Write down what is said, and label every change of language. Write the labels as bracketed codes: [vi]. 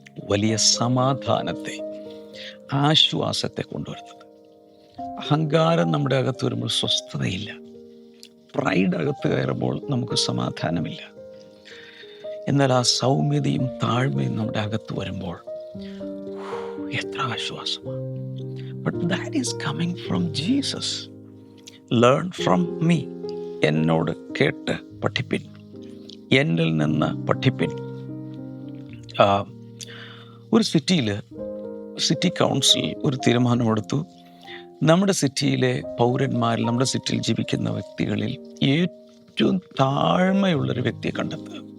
[ml] വലിയ സമാധാനത്തെ, ആശ്വാസത്തെ കൊണ്ടുവരുന്നത്. അഹങ്കാരം നമ്മുടെ അകത്ത് വരുമ്പോൾ സ്വസ്ഥതയില്ല. പ്രൈഡ് അകത്ത് കയറുമ്പോൾ നമുക്ക് സമാധാനമില്ല. എന്നാൽ ആ സൗമ്യതയും താഴ്മയും നമ്മുടെ അകത്ത് വരുമ്പോൾ എത്ര ആശ്വാസമാണ്. [en] But that is coming from Jesus. Learn from me. [ml] എന്നോട് കേട്ട് പഠിപ്പിൻ, എന്നിൽ നിന്ന് പഠിപ്പിൻ. ഒരു സിറ്റി കൗൺസിൽ ഒരു തീരുമാനമെടുത്തു. നമ്മുടെ സിറ്റിയിലെ പൗരന്മാരിൽ, നമ്മുടെ സിറ്റിയിൽ ജീവിക്കുന്ന വ്യക്തികളിൽ ഏറ്റവും താഴ്മയുള്ളൊരു വ്യക്തിയെ കണ്ടെത്തുക.